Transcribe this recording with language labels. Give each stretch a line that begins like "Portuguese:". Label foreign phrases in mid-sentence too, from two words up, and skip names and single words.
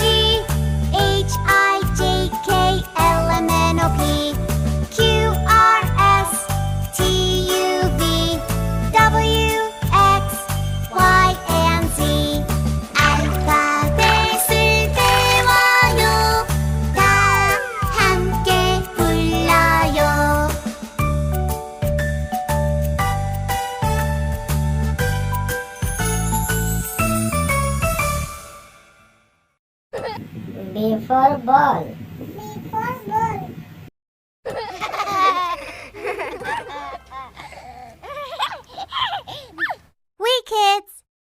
English: G, H, I, J, K, L, M, N, O, P, Q, R, S, T, U, V, W, X, Y, and Z.
Korean: 알파벳 쓸 때 와요. 다 함께 불러요.
English: B for ball. We kids.